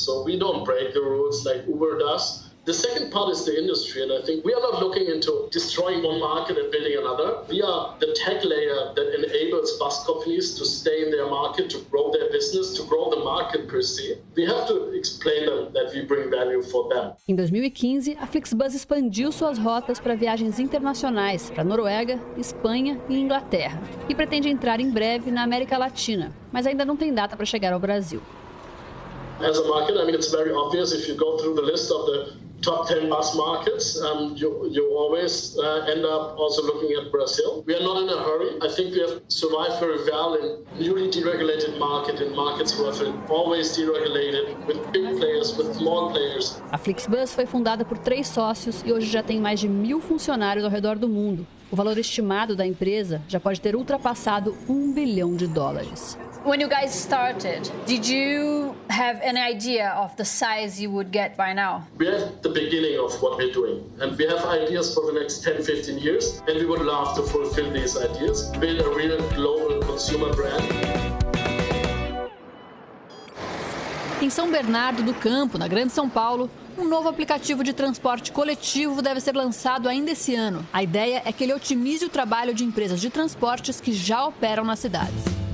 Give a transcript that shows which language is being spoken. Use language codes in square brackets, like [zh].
[en] So we don't break the rules like Uber does. The second part is the industry, and I think we are not looking into destroying one market and building another. We are the tech layer that enables bus companies to stay in their market, to grow their business, to grow the market per se. We have to explain them that we bring value for them. [pt] Em 2015, a Flixbus expandiu suas rotas para viagens internacionais para Noruega, Espanha e Inglaterra. E pretende entrar em breve na América Latina, mas ainda não tem data para chegar ao Brasil. [en] As a market, I mean, it's very obvious if you go through the list of the top 10 bus markets, you always end up also looking at Brazil. We are not in a hurry. I think we have survived very well in newly deregulated market, in markets who have been always deregulated, with big players, with small players. [pt] A Flixbus foi fundada por 3 sócios e hoje já tem mais de 1.000 funcionários ao redor do mundo. O valor estimado da empresa já pode ter ultrapassado $1 bilhão. [en] When you guys started, did you have an idea of the size you would get by now? We are at the beginning of what we're doing, and we have ideas for the next 10, 15 years, and we would love to fulfill these ideas, build a real global consumer brand. [pt] Em São Bernardo do Campo, na Grande São Paulo, um novo aplicativo de transporte coletivo deve ser lançado ainda esse ano. A ideia é que ele otimize o trabalho de empresas de transportes que já operam nas cidades.